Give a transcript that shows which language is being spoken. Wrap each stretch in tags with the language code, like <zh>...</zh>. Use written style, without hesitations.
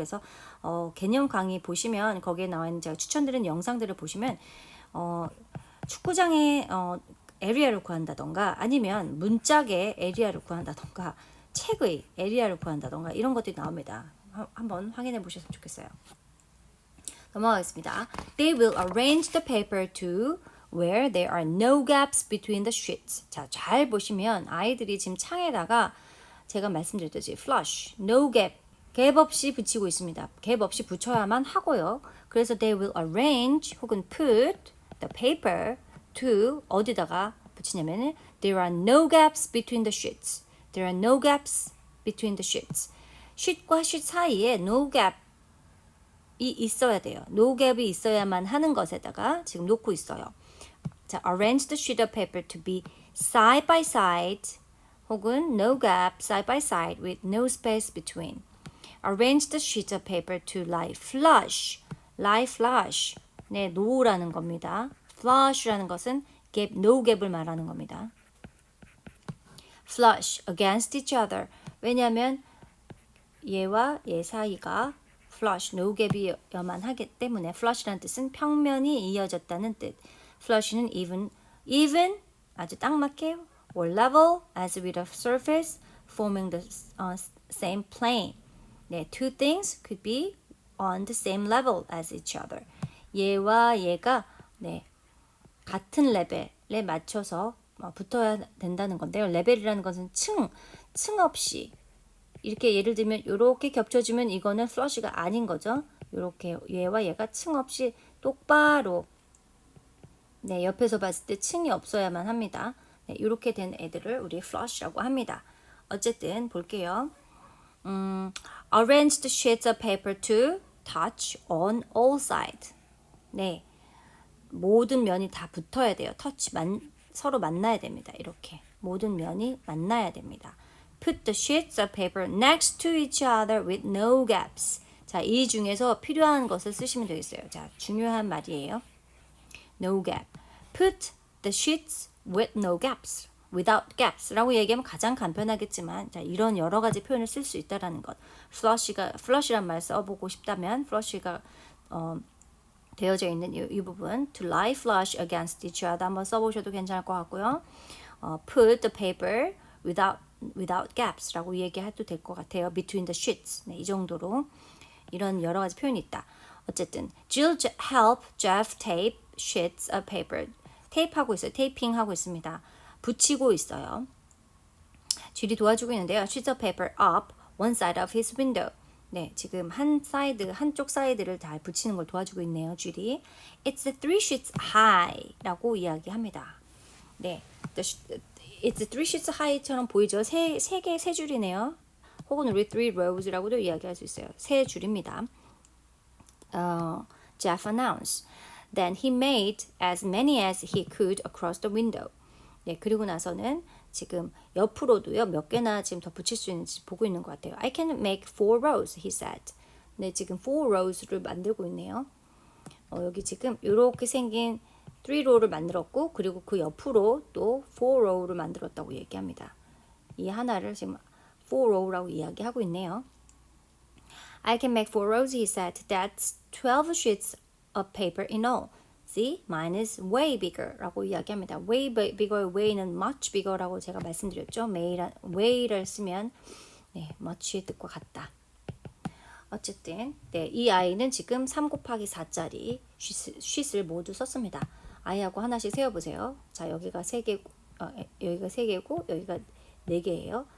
<ko>그래서 개념 강의 보시면 거기에 나와 있는 제가 추천드리는 영상들을 보시면 축구장의 area를 구한다던가 아니면 문짝의 area를 구한다던가 책의 area를 구한다던가 이런 것들이 나옵니다. 한번 확인해 보셨으면 좋겠어요. 넘어가겠습니다.</ko> <en>They will arrange the paper to where there are no gaps between the sheets.</en> <ko>자, 잘 보시면 아이들이 지금 창에다가 제가 말씀드렸듯이 flush, no gap, 갭 없이 붙이고 있습니다. 갭 없이 붙여야만 하고요.</ko> <en>그래서 they will arrange 혹은 put the paper to</en> <ko>어디다가 붙이냐면은</ko> <en>there are no gaps between the sheets. There are no gaps between the sheets.</en> <ko>sheet과 sheet 사이에 no gap 이 있어야 돼요. no gap이 있어야만 하는 것에다가 지금 놓고 있어요.</ko> <en>자, arrange the sheet of paper to be side by side 혹은 no gap side by side with no space between. Arrange the sheet of paper to lie flush. lie flush.</en> <ko>네, 노라는 겁니다. flush라는 것은 gap, no gap을 말하는 겁니다.</ko> <en>flush against each other.</en> <ko>왜냐하면 얘와 얘 사이가 flush, no gap이어야만 하기 때문에 flush라는 뜻은 평면이 이어졌다는 뜻.</ko> <en>flush는 even</en> <ko>아주 딱 맞게</ko> <en>or level as with a surface forming the same plane. 네, two things could be on the same level as each other.</en> <ko>얘와 얘가 네, 같은 레벨에 맞춰서 붙어야 된다는 건데요. 레벨이라는 것은 층 없이 이렇게 예를 들면 이렇게 겹쳐지면 이거는 플러시가 아닌 거죠. 이렇게 얘와 얘가 층 없이 똑바로 네, 옆에서 봤을 때 층이 없어야만 합니다. 네, 이렇게 된 애들을 우리 flush라고 합니다. 어쨌든 볼게요.</ko> <en>Arrange the sheets of paper to touch on all sides.</en> <ko>네, 모든 면이 다 붙어야 돼요. 서로 만나야 됩니다. 이렇게 모든 면이 만나야 됩니다.</ko> <en>Put the sheets of paper next to each other with no gaps.</en> <ko>자, 이 중에서 필요한 것을 쓰시면 되겠어요. 자, 중요한 말이에요. No gap.</ko> <en>Put the sheets with no gaps. Without gaps</en> <ko>라고 얘기하면 가장 간편하겠지만 자, 이런 여러 가지 표현을 쓸 수 있다라는 것. flush란 말 써보고 싶다면 flush가 되어져 있는 이 부분</ko> <en>to lie flush against each other</en> <ko>한번 써보셔도 괜찮을 것 같고요.</ko> <en>Put the paper without gaps라고</en> <ko>얘기해도 될 것 같아요.</ko> <en>Between the sheets.</en> <ko>네, 이 정도로 이런 여러 가지 표현이 있다.</ko> <en>어쨌든 Jill help Jeff tape sheets of paper.</en> <ko>테이프하고 있어요. 테이핑하고 있습니다. 붙이고 있어요. Jill이 도와주고 있는데요.</ko> <en>Sheets of paper up one side of his window.</en> <ko>네, 지금 한쪽 사이드를 잘 붙이는 걸 도와주고 있네요. Jill이.</ko> <en>It's 3 sheets high라고 이야기합니다. 네, It's 3 sheets high처럼 보이죠?</en> <ko>세 줄이네요. 혹은 우리</ko> <en>3 rows</en> <ko>라고도 이야기할 수 있어요. 세 줄입니다.</ko> <en>Jeff announced. Then he made as many as he could across the window.</en> <ko>네, 그리고 나서는 지금 옆으로도요 몇 개나 지금 더 붙일 수 있는지 보고 있는 것 같아요.</ko> <en>I can make 4 rows, he said.</en> <ko>네, 지금 4 rows를 만들고 있네요. 여기 지금 이렇게 생긴 3 row를 만들었고 그리고 그 옆으로 또 4 row를 만들었다고 얘기합니다. 이 하나를 지금 4 row라고 이야기하고 있네요.</ko> <en>I can make 4 rows, he said. That's 12 sheets of paper in all. See, mine is way bigger 라고 이야기합니다. way bigger, way는 much bigger라고</en> <ko>제가 말씀드렸죠. way를 쓰면 네, much의 뜻과 같다. 어쨌든 네, 이 아이는 지금 3 곱하기 4짜리 쉿을 모두 썼습니다. 아이하고 하나씩 세어보세요. 자, 여기가 3개고 여기가 3개고 여기가 4개예요.</ko>